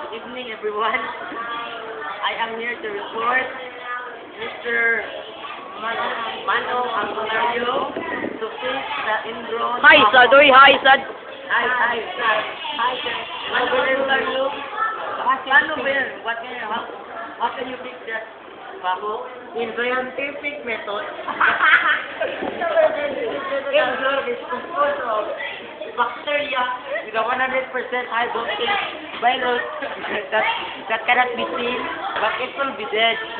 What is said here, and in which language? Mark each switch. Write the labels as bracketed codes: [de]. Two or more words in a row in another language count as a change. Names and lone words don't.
[en] evening, everyone. I am here to report Mr. Manong Angulario to fix the ingrown. Hi, Sad. Oy, hi, Sad. Hi, sir. Hi, sir. Manong Angulario. [tl] Paano ba yan? [en] How can you fix that? Baho? In scientific method. Ingrown is composed of bacteria with a 100% high voltage virus that cannot be seen, but it will be dead.